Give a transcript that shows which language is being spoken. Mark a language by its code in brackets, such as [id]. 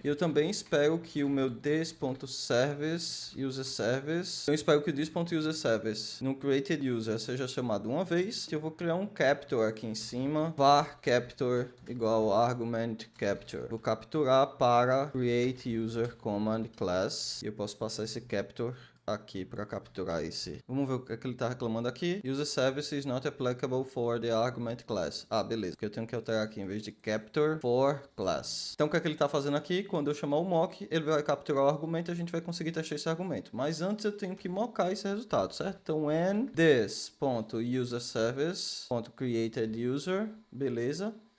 [pt] E eu também espero que o meu this.service user service, eu espero que o this.userService no created user seja chamado uma vez. Eu vou criar um capture aqui em cima, var capture igual argument capture. Vou capturar para create user command class. E eu posso passar esse capture aqui para capturar esse. Vamos ver o que é que ele está reclamando aqui. [en] User service is not applicable for the argument class. [pt] Ah, beleza. Que eu tenho que alterar aqui em vez de capture for class. Então o que é que ele está fazendo aqui? Quando eu chamar o mock, ele vai capturar o argumento e a gente vai conseguir testar esse argumento. Mas antes eu tenho que mockar esse resultado, certo? Então when this.userService.createdUser, beleza.